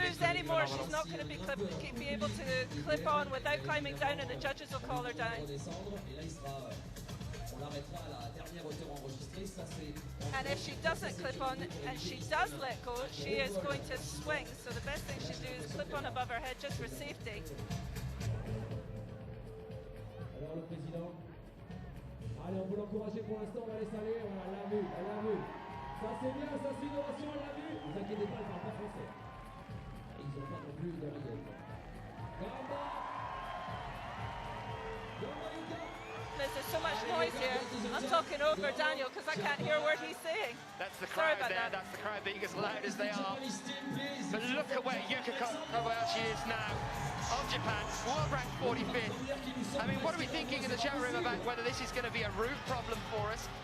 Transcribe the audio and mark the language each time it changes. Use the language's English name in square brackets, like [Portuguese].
[English] if she moves anymore, she's not going to be able to clip on without climbing down, and the judges will call her down. And if she doesn't clip on and she does let go, she is going to swing. So the best thing she do is clip on above her head just for safety. [French] Alors le président, allez, on peut l'encourager pour l'instant, on va laisser aller, voilà, elle l'a vu, elle l'a vu. Ça c'est bien, ça c'est une innovation, elle l'a vu. Ne vous inquiétez pas, elle parle pas français. Et ils n'ont pas non plus d'oreillette. [Japanese] Gamba! [English] There's so much noise here. I'm talking over Daniel because I can't hear a word he's saying. That's the crowd there, that's the crowd being as loud as they are. But look at where Yuka Kobayashi is now. Of Japan, world ranked 45th. I mean, what are we thinking in the chat room about whether this is going to be a route problem for us?